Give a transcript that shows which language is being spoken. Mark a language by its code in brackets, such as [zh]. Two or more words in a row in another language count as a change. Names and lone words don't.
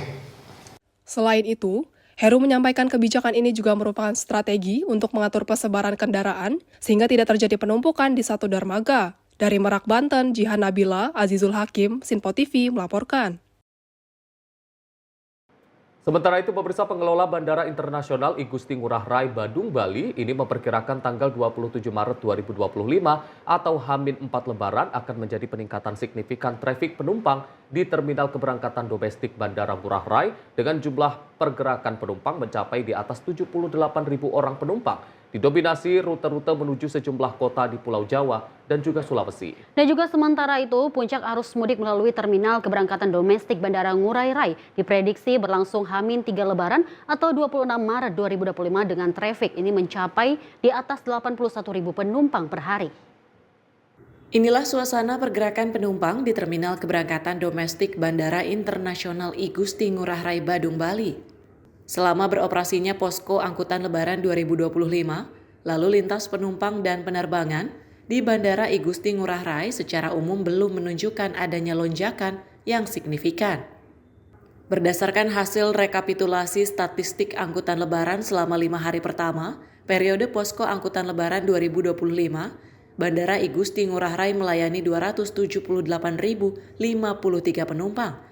[id] Selain itu, Heru menyampaikan kebijakan ini juga merupakan strategi untuk mengatur persebaran kendaraan sehingga tidak terjadi penumpukan di satu dermaga. Dari Merak, Banten, Jihan Nabila, Azizul Hakim, Sinpo TV melaporkan. Sementara itu, pemirsa, pengelola Bandara Internasional I Gusti Ngurah Rai Badung, Bali ini memperkirakan tanggal 27 Maret 2025 atau H-4 Lebaran akan menjadi peningkatan signifikan trafik penumpang di terminal keberangkatan domestik Bandara Ngurah Rai dengan jumlah pergerakan penumpang mencapai di atas 78.000 orang penumpang. Didominasi rute-rute menuju sejumlah kota di Pulau Jawa dan juga Sulawesi. Dan juga sementara itu, puncak arus mudik melalui terminal keberangkatan domestik Bandara Ngurah Rai diprediksi berlangsung H-3 Lebaran atau 26 Maret 2025 dengan trafik ini mencapai di atas 81.000 penumpang per hari. Inilah suasana pergerakan penumpang di terminal keberangkatan domestik Bandara Internasional I Gusti Ngurah Rai Badung, Bali. Selama beroperasinya posko angkutan Lebaran 2025, lalu lintas penumpang dan penerbangan di Bandara I Gusti Ngurah Rai secara umum belum menunjukkan adanya lonjakan yang signifikan. Berdasarkan hasil rekapitulasi statistik angkutan Lebaran selama 5 hari pertama, periode posko angkutan Lebaran 2025, Bandara I Gusti Ngurah Rai melayani 278.053 penumpang.